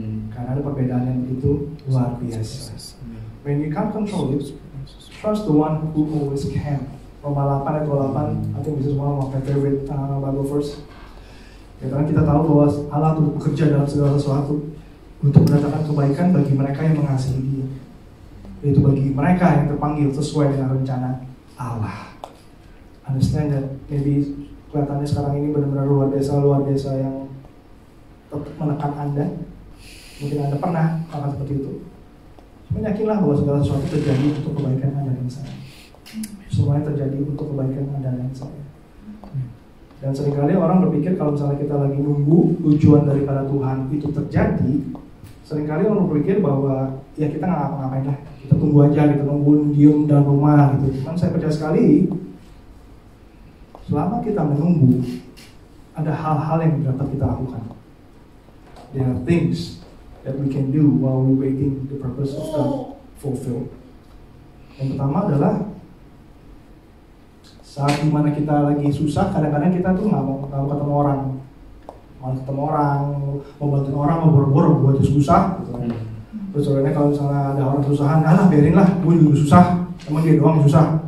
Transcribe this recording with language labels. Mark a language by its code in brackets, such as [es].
[id] Karena ada perbedaan yang begitu luar biasa. [en] When you can't control it, trust the one who always can. Roma 8 ayat 28, I think this is one of my favorite Bible verse. [id] Ya, karena kita tahu bahwa Allah itu bekerja dalam segala sesuatu untuk mendatangkan kebaikan bagi mereka yang mengasihi Dia, yaitu bagi mereka yang terpanggil sesuai dengan rencana Allah. [en] Understand that maybe [id] kelihatannya sekarang ini benar-benar luar biasa yang menekan Anda. Mungkin Anda pernah akan seperti itu. Yakinlah bahwa segala sesuatu terjadi untuk kebaikan Anda dan saya. Semuanya terjadi untuk kebaikan Anda dan saya. Dan seringkali orang berpikir kalau misalnya kita lagi nunggu tujuan daripada Tuhan itu terjadi, seringkali orang berpikir bahwa ya kita nggak ngapa-ngapain lah, kita tunggu aja, kita nunggu diem dalam rumah gitu. Kan saya percaya sekali, selama kita menunggu, ada hal-hal yang dapat kita lakukan. [en] There are things that we can do while we waiting the purpose of God fulfilled. [id] Yang pertama adalah saat dimana kita lagi susah, kadang-kadang kita tuh nggak mau ketemu orang, mau bantuin orang, mau boro-boro buat susah. Gitu. Terus soalnya kalau misalnya ada orang kesusahan, biarin lah, gue juga susah, emang dia doang susah.